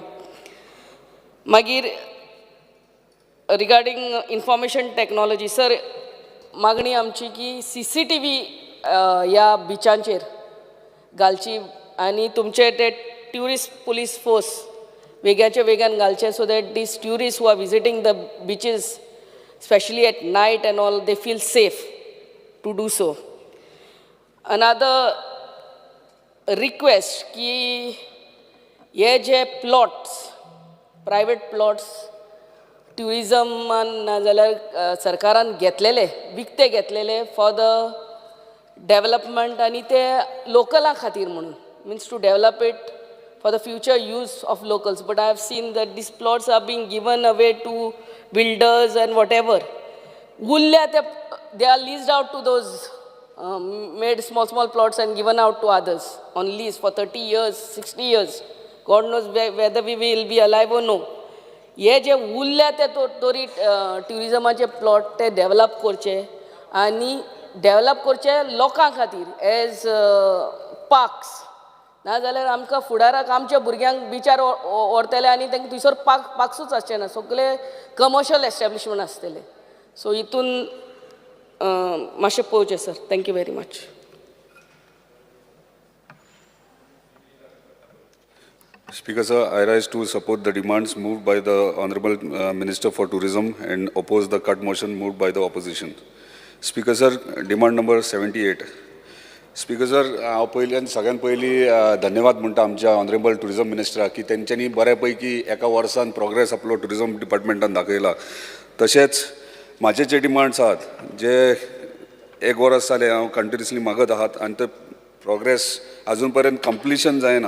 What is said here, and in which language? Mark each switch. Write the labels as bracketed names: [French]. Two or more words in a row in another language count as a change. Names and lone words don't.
[English] मागीर regarding information technology sir, [Konkani] मागणी आमची की CCTV ह्या बिचांचेर घालची आनी तुमचे ते [English] tourist police force [Konkani] वेगळ्याचे वेगळ्यान घालचे, [English] so that these tourists who are visiting the beaches specially at night and all they feel safe to do so. another request [Konkani] की हे जे प्लॉट्स, [English] private plots [Konkani] ट्युरिजमान नाजाल्यार सरकारान घेतलेले, विकते घेतलेले [English] for the development [Konkani] आनी ते लोकलां खातीर म्हणून, [English] means to develop it for the future use of locals. but I have seen that these plots are being given away to builders and whatever. [Konkani] उरल्या ते [English] are leased out to those made small plots and given out to others on lease for 30 years, 60 years. God knows whether we will be alive or no. [Konkani] हे जे उरल्या ते तरी ट्युरिजमाचे प्लॉट ते डेवलप करचे आनी डेवलप करचे लोकां खातीर [English] as parks. [Konkani] नाजाल्यार आमकां फुडाराक आमच्या भुरग्यांक बिचार व्हरतले आनी तांकां थंयसर पार्क्सूच आसचे ना, सगळे [English] commercial establishment [Konkani] आसतले. सो हितून मातशें पळोवचें सर. [English] thank you very much. Speaker sir, I rise to support the demands moved by the Honorable Minister for Tourism and oppose the cut motion moved by the opposition. Speaker sir, demand number 78. [Konkani] स्पीकर सर, हांव पयल्यान सगळ्यान पयलीं धन्यवाद म्हणटा आमच्या [English] honourable tourism [Konkani] मिनिस्टराक की तेंच्यांनी बऱ्या पैकी एका वर्सान प्रोग्रेस आपलो टुरिजम डिपार्टमेंटान दाखयला. तशेंच म्हाजे जे डिमांड्स आहात जे एक वर्स जालें हांव कंटिन्युअसली मागत आहात आनी ते प्रोग्रेस अजून पर्यंत कंप्लिशन जायना.